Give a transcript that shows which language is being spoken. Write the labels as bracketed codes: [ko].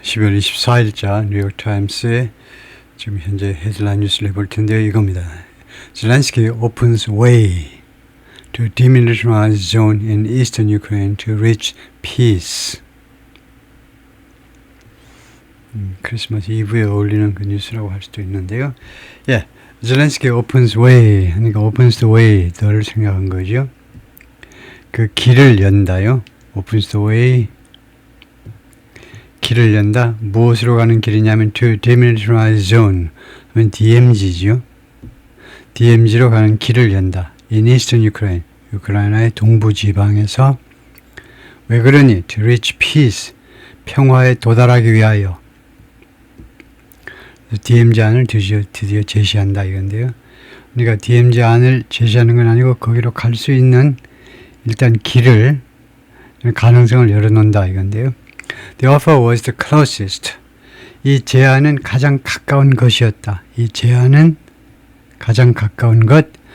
[ko] 12월 24일자 뉴욕타임스의 지금 현재 헤드라인 뉴스를 해볼 텐데요. 이겁니다. [en] Zelensky opens way to demilitarized zone in eastern Ukraine to reach peace. [ko] 크리스마스 이브에 어울리는 그 뉴스라고 할 수도 있는데요. 예, [en] Zelensky opens way [ko] 하니까 [en] opens the way [ko] 더를 생각한 거죠. 그 길을 연다요. [en] opens the way [ko] 길을 연다. 무엇으로 가는 길이냐면 [en] to demilitarized zone [ko] 하면 DMZ죠. DMZ로 가는 길을 연다. [en] In eastern Ukraine, [ko] 우크라이나의 동부 지방에서 왜 그러니? [en] To reach peace, [ko] 평화에 도달하기 위하여. DMZ 안을 드디어 제시한다 이건데요. 그러니까 DMZ 안을 제시하는 건 아니고 거기로 갈 수 있는 일단 길을 가능성을 열어놓는다 이건데요. [en] The offer was the closest. [ko] 이 제안은 가장 가까운 것이었다. 이 제안은 가장 가까운 것.